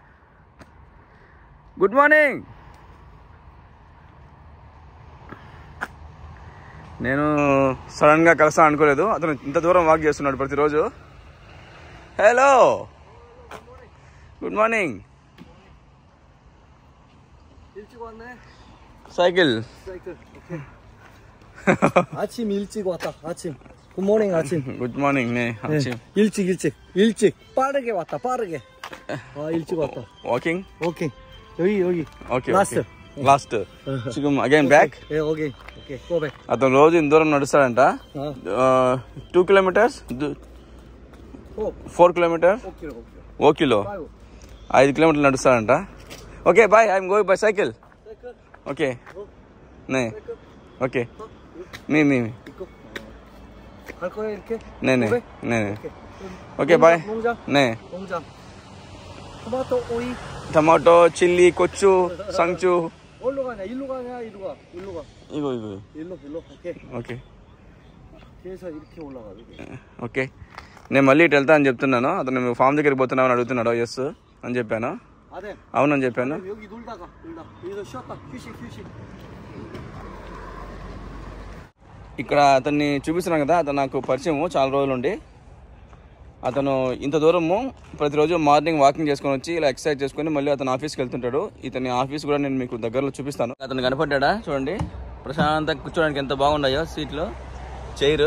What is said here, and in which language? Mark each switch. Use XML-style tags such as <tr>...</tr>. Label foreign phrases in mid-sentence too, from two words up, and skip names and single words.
<en>good morning.</en> <te>నేను సడన్గా కలుస్తా అనుకోలేదు. అతను ఇంత దూరం వాక్ చేస్తున్నాడు ప్రతిరోజు.</te> <en>hello good morning.</en> <ko>사이클. 아침 일찍 왔다. 아침. 굿모닝 아침. 굿모닝. 네 아침. 일찍. 빠르게 왔다. 빠르게. 일찍 왔다. 워킹? 오케이. 여기. 오케이. 라스트. 지금</ko> <en>again back?</en> <ko>예, 오케이.</ko> <en>Go back.</en> <te>అతను రోజు ఇంత దూరం నడుస్తాడంట. 2 kilometers? 4 kilometers? 5 కిలో 5 కిలోమీటర్లు నడుస్తాడంట.</te> <en>okay bye, I'm going by cycle. ఓకే 네 ఓకే మీ</en> <ko>갈 거야 이렇게? 네네. 오케이 바이. 농장? 네. 농장. 토마토, 오이.</ko> <te>టమాటో, చిల్లీ, కొచ్చు, సంచు.</te> <ko>어디로 가냐? 일로 가냐? 이리로 가. 일로 가. ఇగో 일로. 오케이.</ko> <te>ఓకే</te> <ko>그래서 이렇게 올라가. 이렇게.</ko> <te>ఓకే. నేను మళ్ళీ ఇటు వెళ్తా అని చెప్తున్నాను. అతను నువ్వు ఫామ్ దగ్గరికి పోతున్నావు అని అడుగుతున్నాడు. ఎస్ అని చెప్పాను.</te> <ko>아들.</ko> <te>అవునని చెప్పాను.</te> <ko>여기 놀다. 여기서 쉬었다. 휴식.</ko> <te>ఇక్కడ అతన్ని చూపిస్తున్నాను కదా, అతను నాకు పరిచయము చాలా రోజులు ఉండి. అతను ఇంత దూరము ప్రతిరోజు</te> <en>morning walking</en> <te>చేసుకొని వచ్చి ఇలా ఎక్సర్సైజ్ చేసుకొని మళ్ళీ అతను ఆఫీస్కి వెళ్తుంటాడు. ఇతని ఆఫీస్ కూడా నేను మీకు దగ్గరలో చూపిస్తాను. అతను కనపడ్డా చూడండి, ప్రశాంతంగా కూర్చోడానికి ఎంత బాగున్నాయో సీట్లు, చైర్.</te>